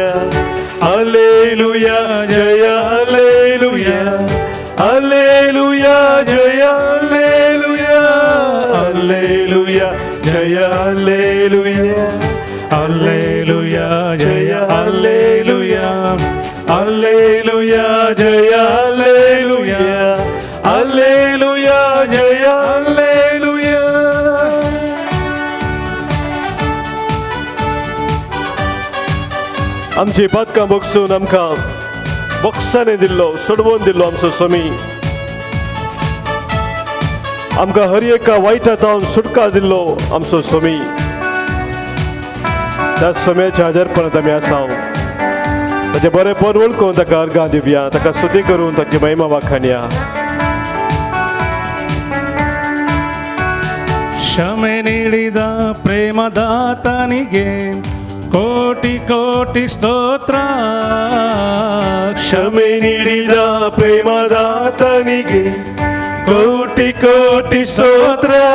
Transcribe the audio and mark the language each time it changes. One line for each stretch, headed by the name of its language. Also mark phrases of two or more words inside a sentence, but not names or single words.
Kannada: ಹಲ್ಲೆಲೂಯಾ ಜಯ ಹಲ್ಲೆಲೂಯಾ, ಹಲ್ಲೆಲೂಯಾ ಜಯ ಹಲ್ಲೆಲೂಯಾ, ಹಲ್ಲೆಲೂಯಾ ಜಯ ಹಲ್ಲೆಲೂಯಾ, ಹಲ್ಲೆಲೂಯಾ ಜಯ ಹಲ್ಲೆಲೂಯಾ, ಹಲ್ಲೆಲೂಯಾ ಜಯ ಹಲ್ಲೆಲೂಯಾ, ಹಲ್ಲೆಲೂಯಾ ಜಯ ಹಲ್ಲೆಲೂಯಾ.
Konkani: आमची पदकां बगसून आमकां बक्षाने दिल्लो, सोडवून दिल्लो आमचो स्वामी. आमकां हर एका वायटांतावन सुटका दिल्लो आमचो स्वामी. त्या स्वाम्याच्या हजरपणांत आमी आसा. ताचें बरेंपण वळखून ताका अर्गां दिवया, ताका स्तुती करून ताची महिमा वाखाणया.
Kannada: ಕ್ಷಮೆ ನೀಡಿದ ಪ್ರೇಮದಾತನಿಗೆ ಕೋಟಿ ಕೋಟಿ ಸ್ತೋತ್ರ, ಕ್ಷಮೆ ನೀಡಿದ ಪ್ರೇಮದಾತನಿಗೆ ಕೋಟಿ ಕೋಟಿ ಸ್ತೋತ್ರ,